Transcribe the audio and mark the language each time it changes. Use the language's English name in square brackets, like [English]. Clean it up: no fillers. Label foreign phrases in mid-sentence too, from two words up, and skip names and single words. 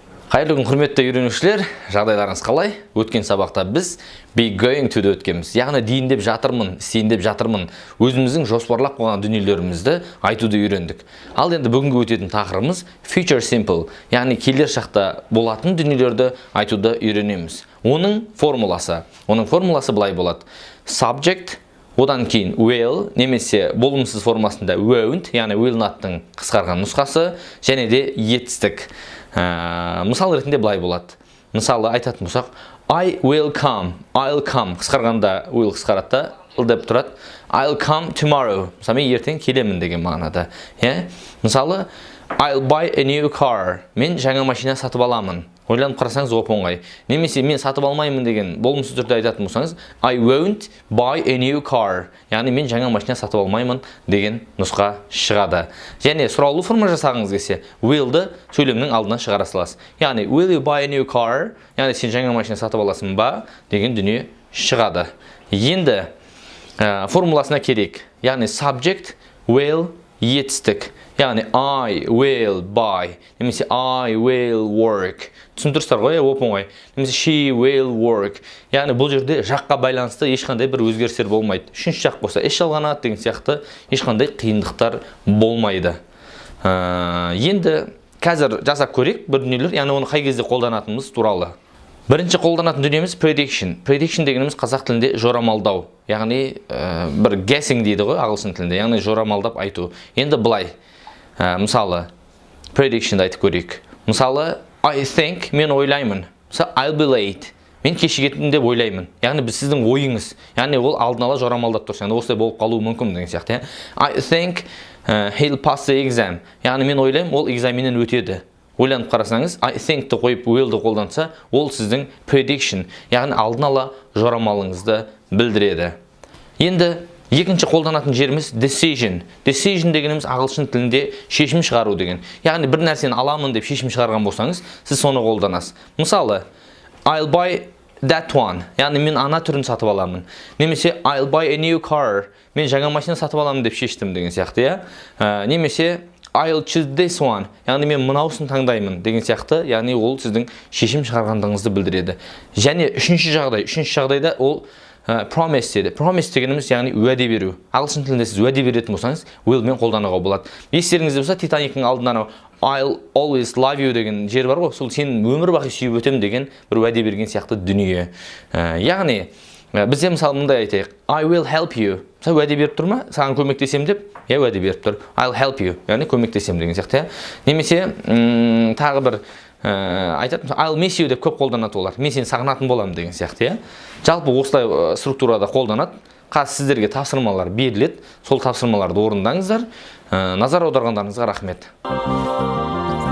[Kazakh] Қайырлы күн құрметті үйренушілер, жағдайларыңыз қалай? Өткен сабақта біз [English] be going to [Kazakh] өткенбіз. Яғни дейін деп жатырмын, істейін деп жатырмын. Өзіміздің жоспарлап қойған дүниелерімізді айтуды үйрендік. Ал енді бүгінгі өтетін тақырыбымыз [English] future simple, [Kazakh] яғни келер шақта болатын дүниелерді айтуды үйренеміз. Оның формуласы былай болады. Subject, одан кейін will, немесе болымсыз формасында won't, яғни [English] will not'тың [Kazakh] қысқарған нұсқасы, және де етістік. Мысал ретінде былай болады. Мысалы айтатын болсақ, [English] I will come, I'll come, [Kazakh] қысқарғанда will қысқарады, деп тұрады. [English] I'll come tomorrow, [Kazakh] мысалы мен ертең келемін деген мағынада. Мысалы, [English] I'll buy a new car, [Kazakh] мен жаңа машина сатып аламын. Ойланып қарасаңыз оп-оңай. Немесе мен сатып алмаймын деген болымсыз түрде айтатын болсаңыз, [English] I won't buy a new car, [Kazakh] яғни мен жаңа машина сатып алмаймын деген нұсқа шығады. Және сұраулы форма жасағыңыз келсе, will'ды сөйлемнің алдына шығара саласыз. [English] Яғни will you buy a new car, [Kazakh] яғни сен жаңа машина сатып аласың ба деген дүние шығады. Енді формуласына керек. Яғни subject, will, етістік. Яғни [English] I will buy, [Kazakh] немесе [English] I will work. [Kazakh] Түсіндірістер ғой, оп-оңай. [English] Немесе she will work. [Kazakh] Яғни бұл жерде жаққа байланысты ешқандай бір өзгерістер болмайды. Үшінші жақ болса еш жалғанады деген сияқты ешқандай қиындықтар болмайды. Енді қазір жасап көрейік бір дүниелер, яғни оны қай кезде қолданатынымыз туралы. Бірінші қолданатын дүниеміз prediction. Prediction дегеніміз қазақ тілінде жорамалдау. Яғни бір guessing дейді ғой ағылшын тілінде. Яғни жорамалдап айту. Енді былай. Мысалы, prediction'ды айтып көрейік. Мысалы, [English] I think, [Kazakh] мен ойлаймын. Мысалы, [English] I'll be late. [Kazakh] Мен кешігетін деп ойлаймын. Яғни біз сіздің ойыңыз. Яғни ол алдын ала жорамалдап тұрса, яғни осылай болып қалуы мүмкін деген сияқты. [English] I think he'll pass the exam. [Kazakh] Яғни мен ойлаймын, ол экзаменнен өтеді. Ойланып қарасаңыз, [English] I think- [Kazakh] ті қойып will'ді қолданса, ол сіздің prediction, яғни алдын ала жорамалыңызды білдіреді. Енді екінші қолданатын жеріміз decision. Decision дегеніміз ағылшын тілінде шешім шығару деген. Яғни бір нәрсені аламын деп шешім шығарған болсаңыз, сіз соны қолданасыз. Мысалы, [English] I'll buy that one. [Kazakh] Яғни мен ана түрін сатып аламын. [English] Немесе I'll buy a new car. [Kazakh] Мен жаңа машина сатып аламын деп шештім деген сияқты. [English] Немесе I'll choose this one. [Kazakh] Яғни мен мынаусын таңдаймын деген сияқты. Яғни ол сіздің шешім шығарғандығыңызды білдіреді. Және үшінші жағдайда ол promise деді. Promise дегеніміз яғни уәде беру. Ағылшын тілінде сіз уәде беретін болсаңыз, will мен қолдануға болады. Естеріңізде болса, Титаниктің алдында [English] I'll always love you [Kazakh] деген жер бар ғой. Сол сен өмір бақи сүйіп өтем деген бір уәде берген сияқты дүние. Яғни бізде мысалы мындай айтайық, [English] I will help you. [Kazakh] Сен уәде беріп тұр ма? Саған көмектесем деп, уәде беріп тұр. [English] I'll help you, [Kazakh] яғни көмектесем деген сияқты. Немесе тағы бір айтатын, [English] I'll miss you [Kazakh] деп көп қолданады олар. Мен сені сағынатын боламын деген сияқты. Жалпы осылай структурада қолданады. Қазір сіздерге тапсырмалар беріледі. Сол тапсырмаларды орындаңыздар. Назар аударғандарыңызға рахмет.